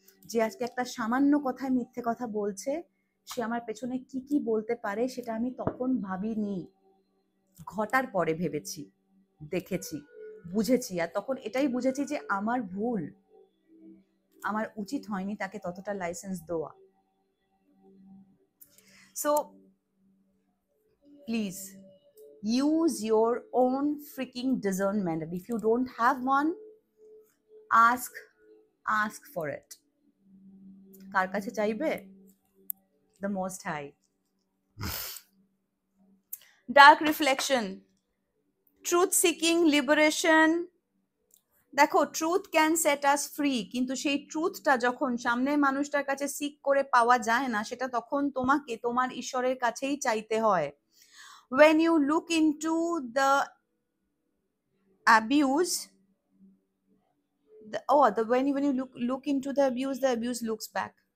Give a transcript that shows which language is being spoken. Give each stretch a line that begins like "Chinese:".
Bangla: যে আজকে একটা সামান্য কথায় মিথ্যে কথা বলছে, সে আমার পেছনে কি কি বলতে পারে সেটা আমি তখন ভাবিনি। ঘটার পরে ভেবেছি, দেখেছি, বুঝেছি, আর তখন এটাই বুঝেছি যে আমার ভুল, আমার উচিত হয়নি তাকে ততটা লাইসেন্স দেওয়া।
English: So please use your own freaking discernment. And if you don't have one, ask for it.
Bangla: কার কাছে চাইবে? The Most High.
English: Dark reflection, truth seeking, liberation.
Bangla: দেখো,
English: truth can set us free,
Bangla: কিন্তু সেই ট্রুথটা যখন সামনের মানুষটার কাছে সিক করে পাওয়া যায় না, সেটা তখন তোমাকে তোমার ঈশ্বরের কাছেই চাইতে হয়।
English: When you look into the abuse, when you look into the abuse looks back.